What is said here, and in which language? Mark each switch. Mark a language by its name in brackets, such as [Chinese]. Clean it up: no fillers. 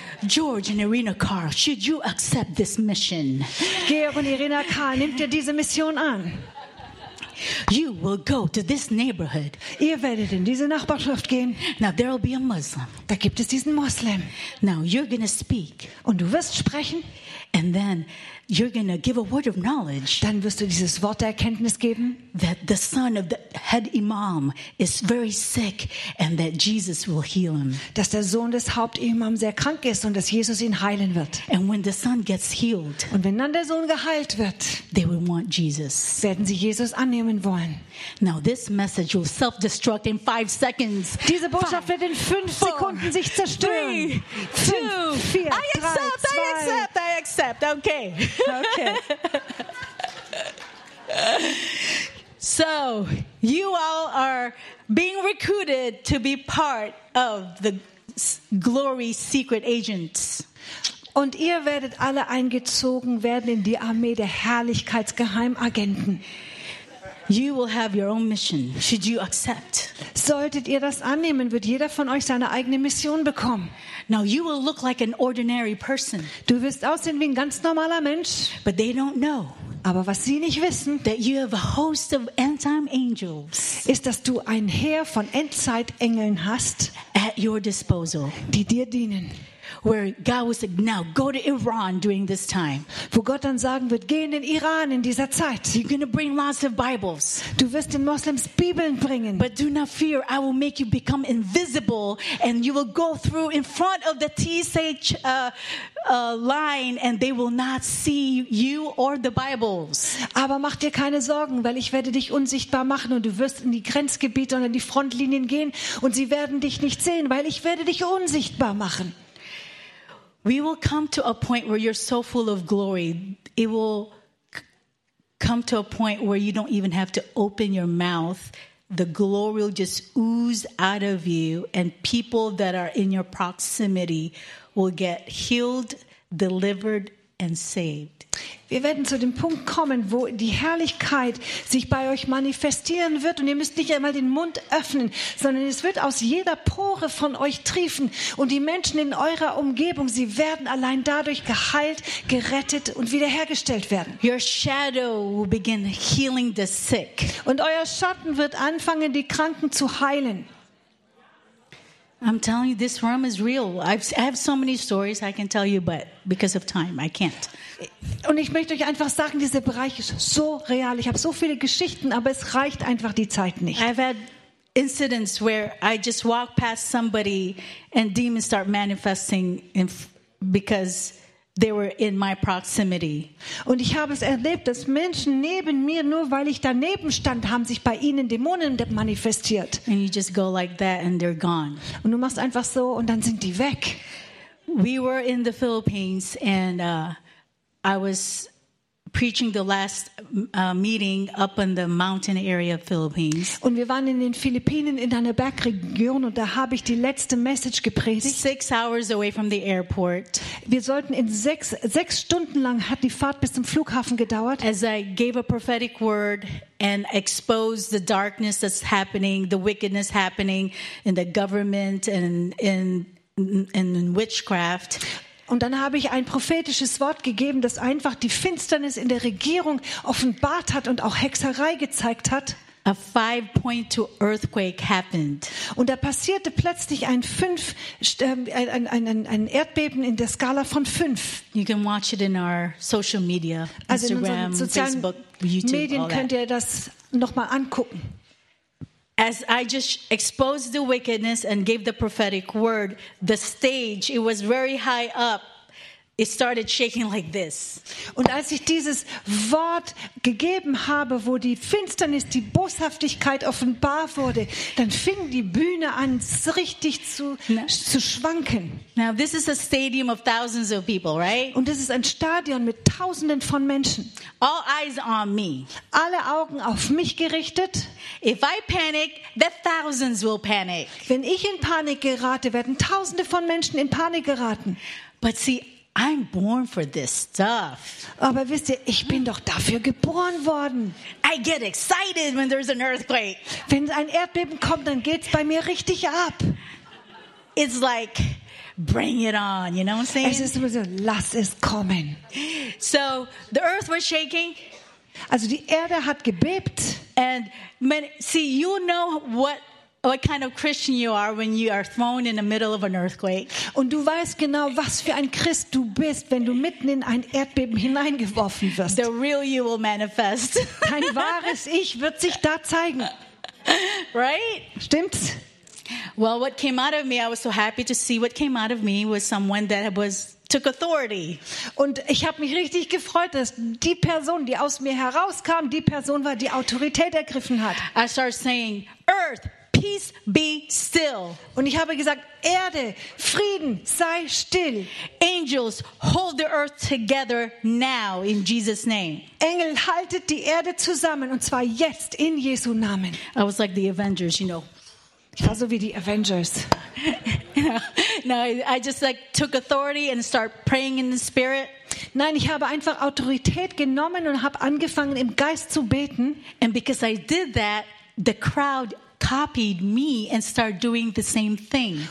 [English] George and Irina Carl, should you accept this mission? [German] Georg und Irina Carl, nehmt ihr diese Mission an? [English] You will go to this neighborhood. [German] Ihr werdet in diese Nachbarschaft gehen. [English] Now there will be a Muslim. [German] Da gibt es diesen Muslim. [English] Now you're gonna speak. [German] Und du wirst sprechen. [English] And then you're gonna give a word of knowledge. [German] Dann wirst du dieses Wort der Erkenntnis geben. [English] That the son of the head imam is very sick, and that Jesus will heal him. [German] Dass der Sohn des Hauptimams sehr krank ist und dass Jesus ihn heilen wird. [English] And when the son gets healed, [German] und wenn dann der Sohn geheilt wird, [English] they will want Jesus. [German] Werden sie Jesus annehmen wollen. [English] Now this message will self-destruct in 5 seconds. [German] Diese Botschaft wird in 5 Sekunden sich zerstören. [English] 3, 2, 1, I accept. Okay. [German] Okay. [English] So, you all are being recruited to be part of the glory secret agents. [German] Und ihr werdet alle eingezogen werden in die Armee der Herrlichkeitsgeheimagenten. [English] You will have your own mission. Should you accept? [German] Solltet ihr das annehmen, wird jeder von euch seine eigene Mission bekommen. [English] Now you will look like an ordinary person. [German] Du wirst aussehen wie ein ganz normaler Mensch. [English] But they don't know. [German] Aber was sie nicht wissen, [English] that you have a host of end-time angels. [German] Ist, dass du ein Heer von Endzeitengeln hast. [English] At your disposal. [German] Die dir dienen. [English] Where God will say, "Now go to Iran during this time." [German] Wo Gott dann sagen wird, geh in den Iran in dieser Zeit. [English] You're going to bring lots of Bibles. [German] Du wirst den Moslems Bibeln bringen. [English] But do not fear, I will make you become invisible, and you will go through in front of the TSA line, and they will not see you or the Bibles. [German] Aber mach dir keine Sorgen, weil ich werde dich unsichtbar machen, und du wirst in die Grenzgebiete und in die Frontlinien gehen, und sie werden dich nicht sehen, weil ich werde dich unsichtbar machen. [English] We will come to a point where you're so full of glory. It will come to a point where you don't even have to open your mouth. The glory will just ooze out of you, and people that are in your proximity will get healed, delivered, and saved. [German] Wir werden zu dem Punkt kommen, wo die Herrlichkeit sich bei euch manifestieren wird, und ihr müsst nicht einmal den Mund öffnen, sondern es wird aus jeder Pore von euch triefen, und die Menschen in eurer Umgebung, sie werden allein dadurch geheilt, gerettet und wiederhergestellt werden. [English] Your shadow will begin healing the sick. [German] Und euer Schatten wird anfangen, die Kranken zu heilen. [English] I'm telling you, this realm is real. I have so many stories I can tell you, but because of time, I can't. [German] Und ich möchte euch einfach sagen, dieser Bereich ist so real. Ich habe so viele Geschichten, aber es reicht einfach die Zeit nicht. [English] I've had incidents where I just walk past somebody and demons start manifesting because they were in my proximity. [German] Und ich habe es erlebt, dass Menschen neben mir, nur weil ich daneben stand, haben sich bei ihnen Dämonen manifestiert. [English] And you just go like that and they're gone. [German] Und du machst einfach so und dann sind die weg. [English] We were in the Philippines and I was preaching the last meeting up in the mountain area of Philippines. [German] Und wir waren in den Philippinen in einer Bergregion, und da habe ich die letzte Message gepredigt. [English] 6 hours away from the airport. [German] Wir sollten in sechs Stunden lang hat die Fahrt bis zum Flughafen gedauert. [English] As I gave a prophetic word and exposed the darkness that's happening, the wickedness happening in the government and in witchcraft. [German] Und dann habe ich ein prophetisches Wort gegeben, das einfach die Finsternis in der Regierung offenbart hat und auch Hexerei gezeigt hat. [English] A 5.2 earthquake happened. [German] Und da passierte plötzlich ein Erdbeben in der Skala von 5. [English] You can watch it in our social media, Instagram, [German] also in unseren sozialen [English] Facebook, YouTube, [German] Medien könnt ihr das nochmal angucken. [English] As I just exposed the wickedness and gave the prophetic word, the stage, it was very high up, it started shaking like this. [German] Und als ich dieses Wort gegeben habe, wo die Finsternis, die Boshaftigkeit offenbar wurde, dann fing die Bühne an, richtig zu schwanken. [English] Now this is a stadium of thousands of people, right? [German] Und das ist ein Stadion mit Tausenden von Menschen. [English] All eyes on me. [German] Alle Augen auf mich gerichtet. [English] If I panic, the thousands will panic. [German] Wenn ich in Panik gerate, werden Tausende von Menschen in Panik geraten. [English] But see, I'm born for this stuff. [German] Aber wisst ihr, ich bin doch dafür geboren worden. [English] I get excited when there's an earthquake. [German] Wenn ein Erdbeben kommt, dann geht's bei mir richtig ab. [English] It's like, bring it on, you know what I'm saying? [German] Es ist so, lass es kommen. [English] So, the earth was shaking. [German] Also die Erde hat gebebt. [English] And man, see, you know what kind of Christian you are when you are thrown in the middle of an earthquake. [German] Und du weißt genau, was für ein Christ du bist, wenn du mitten in ein Erdbeben hineingeworfen wirst. [English] The real you will manifest. [German] Dein wahres Ich wird sich da zeigen. [English] Right? [German] Stimmt's? [English] Well, what came out of me, I was so happy to see what came out of me was someone that was took authority. [German] Und ich habe mich richtig gefreut, dass die Person, die aus mir herauskam, die Person war, die Autorität ergriffen hat. [English] I started saying, Earth, peace be still. [German] Und ich habe gesagt, Erde, Frieden, sei still. [English] Angels, hold the earth together now in Jesus' name. [German] Engel, haltet die Erde zusammen, und zwar jetzt in Jesu Namen. [English] I was like the Avengers, you know. [German] Ich war so wie die Avengers. [English] No, I just like took authority and start praying in the spirit. [German] Nein, ich habe einfach Autorität genommen und habe angefangen im Geist zu beten. [English] And because I did that, the crowd copied me and started doing the same thing.